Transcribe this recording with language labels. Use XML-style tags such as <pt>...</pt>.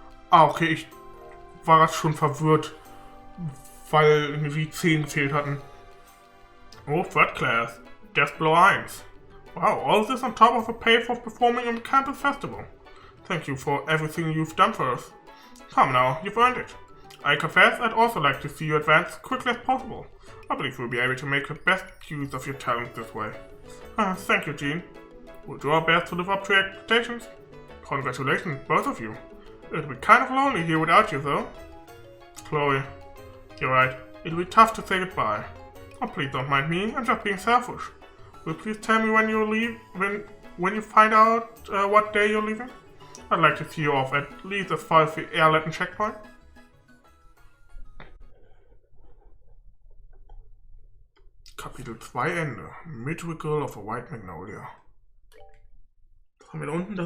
<de>Okay, ich war gerade schon verwirrt, weil irgendwie die 10 gefehlt hatten.</de> <en>Oh, Third Class. Guest below 1. Wow, all this on top of the pay for performing on the campus festival. Thank you for everything you've done for us. Come now, you've earned it. I confess I'd also like to see you advance as quickly as possible. I believe we'll be able to make the best use of your talent this way. Thank you, Jean. We'll do our best to live up to your expectations. Congratulations, both of you. It'll be kind of lonely here without you, though. Chloe, you're right. It'll be tough to say goodbye. Oh, please don't mind me. I'm just being selfish. Will you please tell me when you leave? When you find out what day you're leaving? I'd like to see you off at least as far as the Airletten checkpoint.</en> <de>Kapitel 2 Ende. Miracle of a White Magnolia. Was haben wir da unten? Das</de>